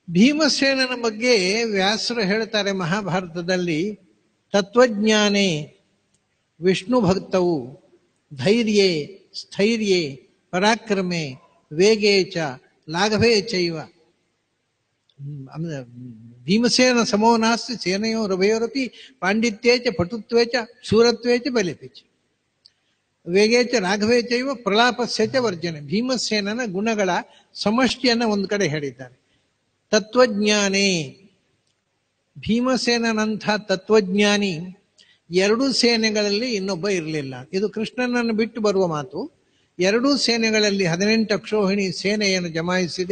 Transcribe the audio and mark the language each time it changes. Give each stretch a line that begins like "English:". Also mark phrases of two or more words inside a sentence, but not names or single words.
Kannada: ಭೀಮಸೇನನ ಬಗ್ಗೆ ವ್ಯಾಸರು ಹೇಳ್ತಾರೆ ಮಹಾಭಾರತದಲ್ಲಿ,
Sanskrit: ತತ್ವಜ್ಞಾನೇ ವಿಷ್ಣು ಭಕ್ತವು ಧೈರ್ಯೇ ಸ್ಥೈರ್ಯೇ ಪರಾಕ್ರಮೆ ವೇಗೇ ಚ ಲಾಘವೇ ಚೈವ. ಭೀಮಸೇನ ಸಮೋ ನಾಸ್ತಿ ಸೇನೆಯೋ ರಭಯೋರಪಿ ಪಾಂಡಿತ್ಯೇ ಚ ಪಟುತ್ವೇ ಚ ಶೂರತ್ವೇ ಚ ಬಲಿಪಿ ಚ ವೇಗೇ ಚ ರಾಘವೇ ಚೈವ ಪ್ರಲಾಪಸ್ಯ ಚ ವರ್ಜನೆ.
Kannada: ಭೀಮಸೇನನ ಗುಣಗಳ ಸಮಷ್ಟಿಯನ್ನ ಒಂದು ಕಡೆ ಹೇಳಿದ್ದಾರೆ. ತತ್ವಜ್ಞಾನೇ, ಭೀಮಸೇನಂಥ ತತ್ವಜ್ಞಾನಿ ಎರಡೂ ಸೇನೆಗಳಲ್ಲಿ ಇನ್ನೊಬ್ಬ ಇರಲಿಲ್ಲ. ಇದು ಕೃಷ್ಣನನ್ನು ಬಿಟ್ಟು ಬರುವ ಮಾತು. ಎರಡೂ ಸೇನೆಗಳಲ್ಲಿ 18 ಅಕ್ಷೋಹಿಣಿ ಸೇನೆಯನ್ನು ಜಮಾಯಿಸಿದೆ.